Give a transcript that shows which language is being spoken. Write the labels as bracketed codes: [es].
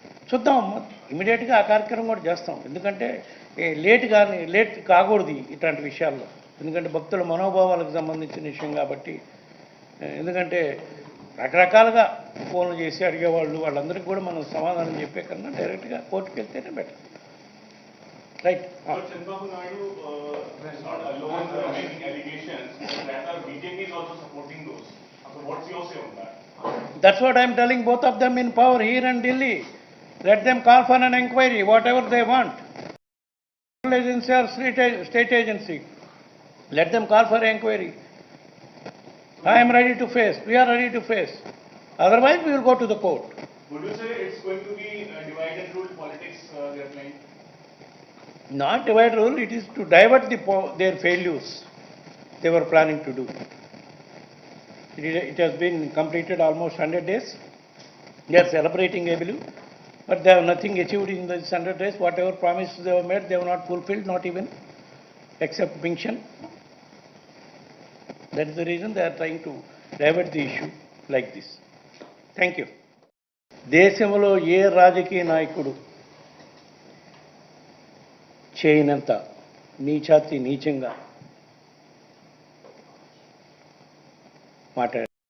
[te] చూద్దాం, ఇమీడియట్గా ఆ కార్యక్రమం కూడా చేస్తాం. ఎందుకంటే లేట్ కాకూడదు ఇట్లాంటి విషయాల్లో. ఎందుకంటే భక్తుల మనోభావాలకు సంబంధించిన విషయం కాబట్టి. ఎందుకంటే రకరకాలుగా ఫోన్లు చేసి అడిగేవాళ్ళు, వాళ్ళందరికీ కూడా మనం సమాధానం చెప్పే కన్నా డైరెక్ట్గా కోర్టుకు వెళ్తేనే better. Right. [en] Chandrababu Naidu is not alone in making allegations. Rather, BJP is also supporting those. So, what's your say on that? That's what I'm telling both of them in power here and Delhi. Let them call for an inquiry, whatever they want. Agency or state agency. Let them call for inquiry. I am ready to face. We are ready to face. Otherwise, we will go to the court. Would you say it's going to be divide and rule politics they are playing? Not divide rule, it is to divert their failures they were planning to do. It has been completed almost 100 days. They are celebrating heavily, but they have nothing achieved in these 100 days. Whatever promises they have made, they have not fulfilled, not even except pension. That is the reason they are trying to divert the issue like this. Thank you. [te] దేశంలో ఏ రాజకీయ నాయకుడు చేయనంత నీచాతి నీచంగా మాట్లాడారు.